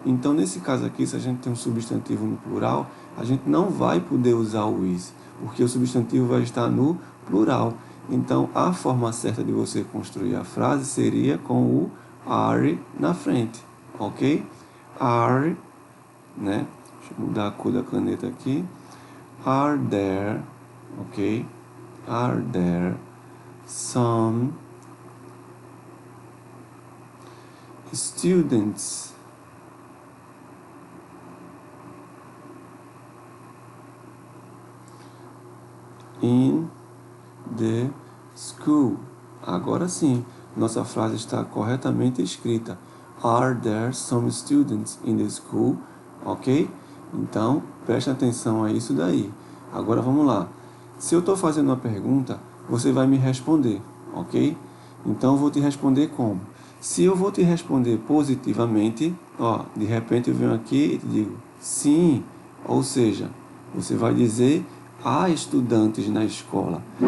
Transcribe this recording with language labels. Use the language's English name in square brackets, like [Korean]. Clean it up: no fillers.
[Portuguese] Então, nesse caso aqui, se a gente tem um substantivo no plural, a gente não vai poder usar o is, porque o substantivo vai estar no plural. Então, a forma certa de você construir a frase seria com o are na frente, ok? Are, né? Deixa eu mudar a cor da caneta aqui. [English] Are there, ok? Are there some students in the school? [Portuguese] Agora sim, nossa frase está corretamente escrita. [English] Are there some students in the school? Ok? [Portuguese] Então, preste atenção a isso daí. Agora vamos lá. Se eu estou fazendo uma pergunta, você vai me responder, ok? Então, eu vou te responder como? Se eu vou te responder positivamente, ó, de repente eu venho aqui e te digo sim, ou seja, você vai dizer há estudantes na escola.